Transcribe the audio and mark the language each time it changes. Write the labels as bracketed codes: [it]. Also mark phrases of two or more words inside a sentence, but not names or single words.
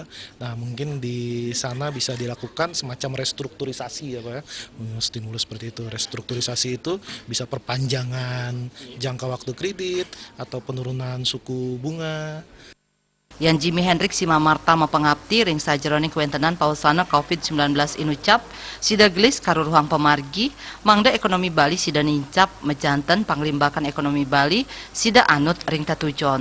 [id] Nah mungkin di sana bisa dilakukan semacam restrukturisasi ya Pak ya, stimulus seperti itu. Restrukturisasi itu bisa perpanjangan jangka waktu kredit atau penurunan suku bunga. [ban] Yan Jimmy Hendrik Simamarta mapangapti ring sajeroning kuentenan pausana COVID-19 inucap sida gelis karuruhang pemargi mangda ekonomi Bali sida nincap mejanten panglimbakan ekonomi Bali sida anut ring tatujon.